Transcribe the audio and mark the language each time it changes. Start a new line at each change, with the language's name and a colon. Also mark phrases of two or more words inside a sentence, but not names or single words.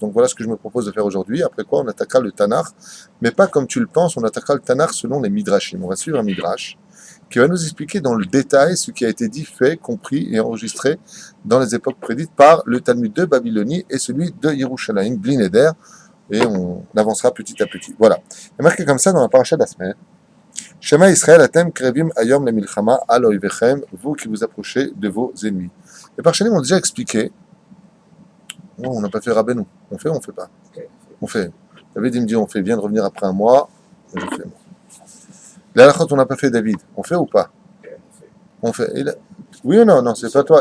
French: Donc voilà ce que je me propose de faire aujourd'hui. Après quoi, on attaquera le Tanakh, mais pas comme tu le penses, on attaquera le Tanakh selon les Midrashim. On va suivre un Midrash qui va nous expliquer dans le détail ce qui a été dit, fait, compris et enregistré dans les époques prédites par le Talmud de Babylonie et celui de Yerushalayim, Blinéder, et on avancera petit à petit. Voilà. Il est marqué comme ça dans la paracha de la semaine.
Hebrew: שמע ישראל אתם קרבים היום למלחמה על אויביכם,
French: vous qui vous approchez de vos ennemis. Les parchenim ont déjà expliqué. Oh, on n'a pas fait Rabbeinu. On fait ou on fait pas? On fait. David il me dit on fait, vient de revenir après un mois. Je fais. Les halachot on n'a pas fait David. On fait ou pas? On fait. Oui ou non? Non, c'est pas toi.